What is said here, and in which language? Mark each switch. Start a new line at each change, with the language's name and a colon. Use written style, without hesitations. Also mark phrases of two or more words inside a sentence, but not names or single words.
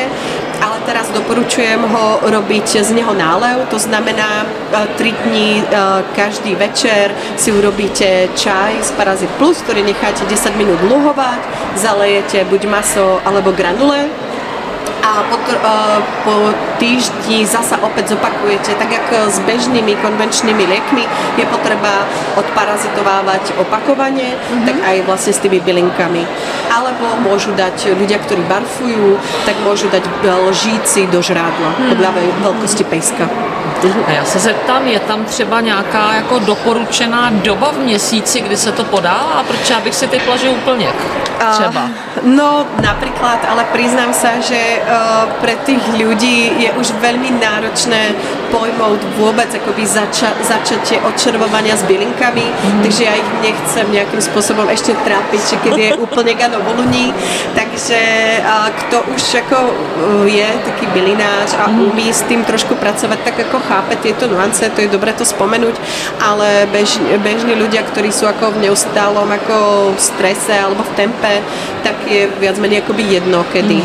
Slovak: Ale teraz doporučujem ho robiť z neho nálev, to znamená 3 dní každý večer si urobíte čaj z Parazit Plus, ktorý necháte 10 minút luhovať, zalejete buď maso alebo granule a po týždni zasa opäť zopakujete, tak jak s bežnými konvenčnými liekmi je potreba odparazitovávať opakovane, tak aj vlastne s tými bylinkami. Alebo môžu dať ľudia, ktorí barfujú, tak môžu dať
Czech: lžíci do žrádla
Slovak: podľa veľkosti pejska.
Czech: A já se zeptám, je tam třeba nějaká jako doporučená doba v měsíci, kdy se to podává? Protože já bych si typla, že úplněk třeba. No,
Slovak: napríklad, ale priznám sa, že pre tých ľudí je už veľmi náročné pojmout vôbec akoby začatie odčervovania s bylinkami, takže ja ich nechcem nejakým spôsobom ešte trápiť, že keď je úplne gano voluní, takže kto už ako je taký bylinář a umí s tým trošku pracovať, tak ako chápe tieto nuance, to je dobré to spomenúť, ale bežní ľudia, ktorí sú ako v neustálom ako strese alebo v tempe, tak je viac menej akoby jedno kedy.